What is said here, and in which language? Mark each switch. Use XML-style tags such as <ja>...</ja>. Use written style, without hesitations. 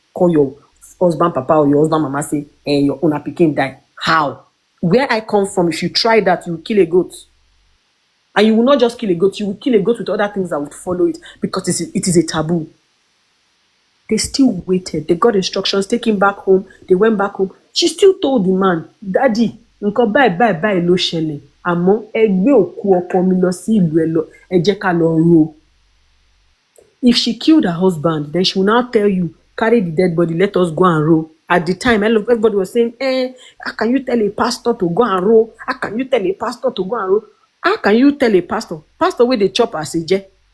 <en>Call your husband papa or your husband mama, say, your own pikin die. How? Where I come from, if you try that, you will kill a goat. And you will not just kill a goat, you will kill a goat with other things that would follow it because it is a taboo. They still waited. They got instructions, take him back home. They went back home. She still told the man, Daddy,</en> <yo>nǹkan báyìí ló ṣẹlẹ̀. Àmọ́ ẹ gbé òkú ọkọ mi lọ sí ìlú ẹ lọ, ẹ jẹ́ ká lọ ro.</yo> <en>If she killed her husband, then she will now tell you, carry the dead body, let us go and roll. At the time, everybody was saying, how can you tell a pastor to go and roll? How can you tell a pastor to go and roll? How can you tell a pastor where they chop as a jet?</en>